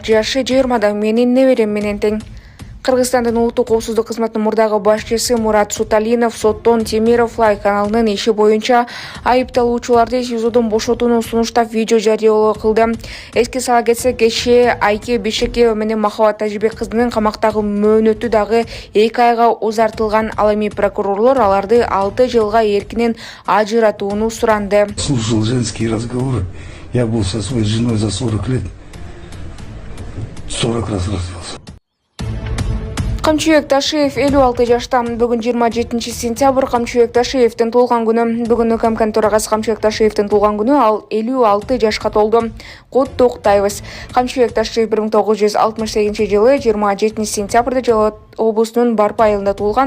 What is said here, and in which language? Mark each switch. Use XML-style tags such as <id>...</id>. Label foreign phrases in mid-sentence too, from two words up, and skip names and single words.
<ky>Жашы 20да менин неберем менен тең. Кыргызстандын улуттук коопсуздук кызматынын мурдагы башчысы Мурат Суталинов соттон Темиров Лай каналынын иши боюнча айыпталуучуларды СИЗОдон бошотууну сунуштап видео жарыялоо кылды. Эске сала кетсек, кеше Айке Бишекеева менен Махабат Тажибек кызынын камактагы мөөнөтү дагы 2 айга узартылган. Ал эми прокурорлор аларды 6 жылга эркинен ажыратууну суранды.</ky> <ru>Слушал женские разговоры. Я был со своей женой за 40 лет. 40 раз развелся.</ru> <ky>Камчыбек Ташиев 56 жашта. Бүгүн 27 сентябрь Камчыбек Ташиевдин туулган күнү. Бүгүн УКМКнын төрагасы Камчыбек Ташиевдин туулган күнү, ал 56 жашка толду. Куттуктайбыз. Камчыбек Ташиев 1968-жылы 27 сентябрда Жалал облусунун Барпы айылында туулган.</ky>